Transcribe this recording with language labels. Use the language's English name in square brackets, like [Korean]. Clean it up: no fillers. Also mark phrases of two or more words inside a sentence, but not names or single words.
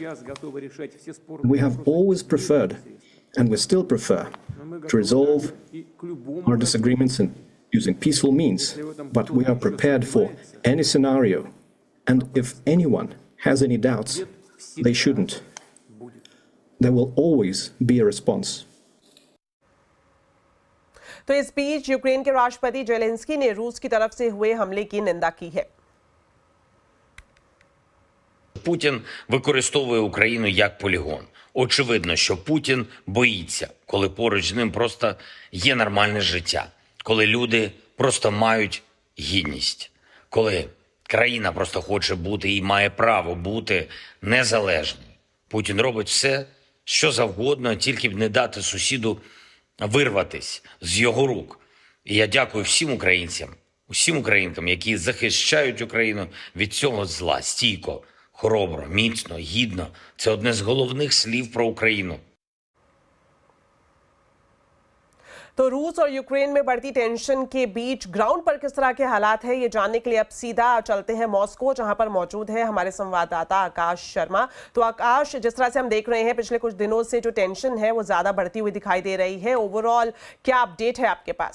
[English] We have always preferred, and we still prefer, to resolve our disagreements using peaceful means, but we are prepared for any scenario, and if anyone has any doubts, they shouldn't. There will always be a response. [Hindi] तो इस बीच यूक्रेन के राष्ट्रपति जेलेंस्की ने रूस की तरफ से हुए हमले की निंदा की है। [Ukrainian] Путін використовує Україну як полігон. Очевидно, що Путін боїться, коли поруч з ним просто є нормальне життя, коли люди просто мають гідність, коли країна просто хоче бути і має право бути незалежною. Путін робить все, що завгодно, тільки б не дати сусіду вирватись з його рук. І я дякую всім українцям, усім українкам, які захищають Україну від цього зла стійко, хоробро, міцно, гідно. Це одне з головних слів про Україну. [Hindi] तो रूस और यूक्रेन में बढ़ती टेंशन के बीच ग्राउंड पर किस तरह के हालात हैं, ये जानने के लिए अब सीधा चलते हैं मॉस्को, जहां पर मौजूद है हमारे संवाददाता आकाश शर्मा। तो आकाश, जिस तरह से हम देख रहे हैं पिछले कुछ दिनों से जो टेंशन है वो ज्यादा बढ़ती हुई दिखाई दे रही है, ओवरऑल क्या अपडेट है आपके पास?